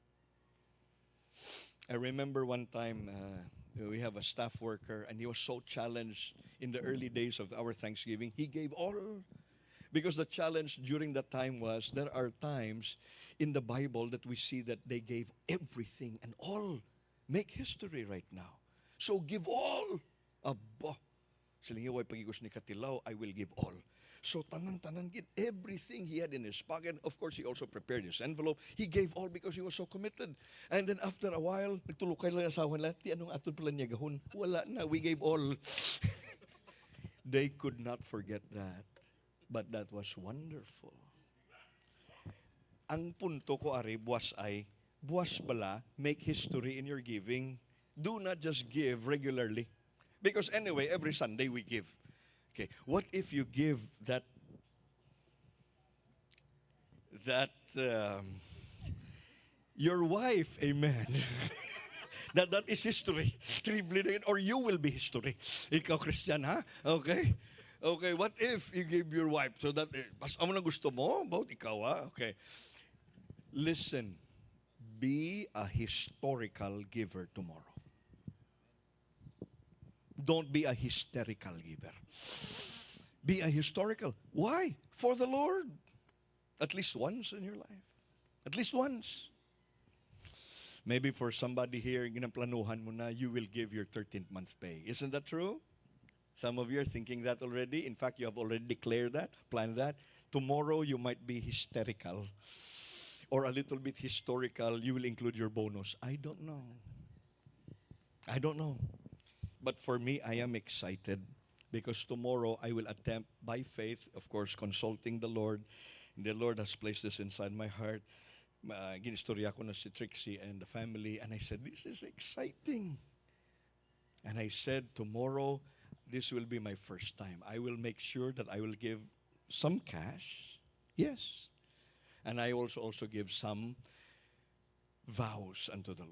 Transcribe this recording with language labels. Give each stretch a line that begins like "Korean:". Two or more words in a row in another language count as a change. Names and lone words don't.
English: I remember one time we have a staff worker and he was so challenged in the early days of our Thanksgiving. He gave all. Because the challenge during that time was there are times in the Bible that we see that they gave everything and all. Make history right now. So give all.
Hiligaynon: Aba. Silingi way pagigos ni Katilaw,
English: I will give all.
Hiligaynon: So tanan-tanan,
English: get everything he had in his pocket. Of course, he also prepared his envelope. He gave all because he was so committed. And then after a while,
Hiligaynon: nagtulukay lang asawa nila, ti anong atol pala niya gahon? Wala na,
English: we gave all. They could not forget that. But that was wonderful.
Hiligaynon: Ang punto ko ari, buwas bala,
English: make history in your giving. Do not just give regularly. Because anyway, every Sunday we give. Okay, what if you give that your wife, amen. that is history. Or you will be history. Ikaw, Christian, ha? Okay? Okay, what if you give your wife so that,
Hiligaynon: amo na gusto mo? About ikaw, ha?
English: Okay. Listen, be a historical giver tomorrow. Don't be a hysterical giver. Be a historical. Why? For the Lord. At least once in your life. At least once. Maybe for somebody here,
Hiligaynon: ginaplanuhan mo na,
English: you will give your 13th month pay. Isn't that true? Some of you are thinking that already. In fact, you have already declared that, planned that. Tomorrow, you might be hysterical. Or a little bit historical. You will include your bonus. I don't know. I don't know. But for me, I am excited because tomorrow I will attempt by faith, of course, consulting the Lord. The Lord has placed this inside my heart.
Hiligaynon: Ginistorya ko na si Trixie
English: and the family. And I said, this is exciting. And I said, tomorrow, this will be my first time. I will make sure that I will give some cash. Yes. And I also give some vows unto the Lord.